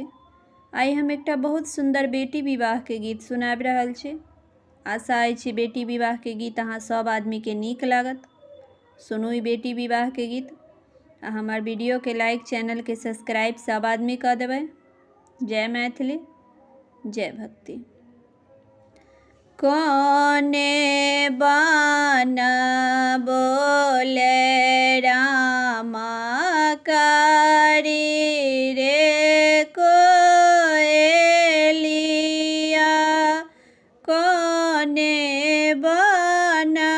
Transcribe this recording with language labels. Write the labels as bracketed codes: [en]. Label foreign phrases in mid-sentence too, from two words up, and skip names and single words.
[mai] आइ हम एकटा बहुत सुंदर बेटी विवाह के गीत सुनाबि रहल छी। आशा अछि बेटी विवाह के गीत अहाँ सब आदमी के नीक लागत। सुनू ई बेटी विवाह के गीत आ हमार वीडियो के लाइक, चैनल के सब्सक्राइब सब आदमी कर देबै। जय मैथिली, जय भक्ति। कोने बान बोले रामा कारी रे कोएलिया, कोने बान